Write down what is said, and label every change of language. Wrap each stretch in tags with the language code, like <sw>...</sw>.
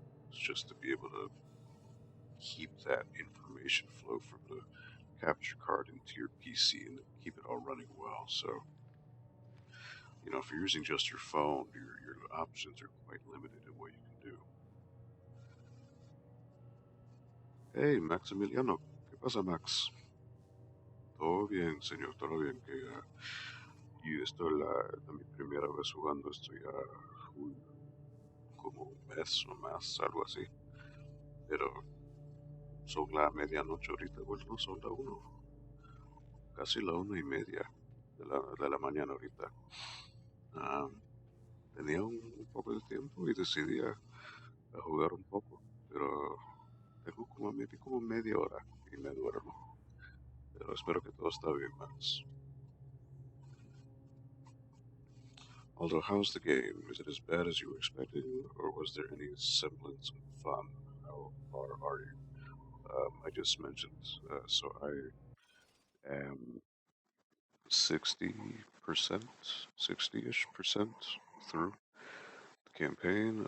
<en>It's just to be able to keep that information flow from the capture card into your PC and keep it all running well. So, if you're using just your phone, your options are quite limited in what you can do.</en> <es>Hey, Maximiliano, ¿qué pasa, Max? Todo bien, señor, todo bien. Y esto es mi primera vez jugando esto ya como un mes o más, algo así. Pero son la medianoche ahorita, bueno, no son la uno, casi la 1:30 de la mañana ahorita. Ah, tenía un poco de tiempo y decidí a jugar un poco, pero tengo como media hora y me duermo. Pero espero que todo está bien, Max.</es> <en>Although, how's the game? Is it as bad as you were expecting, or was there any semblance of fun? How far are you? I just mentioned, so I am 60%, 60-ish percent through the campaign.</en>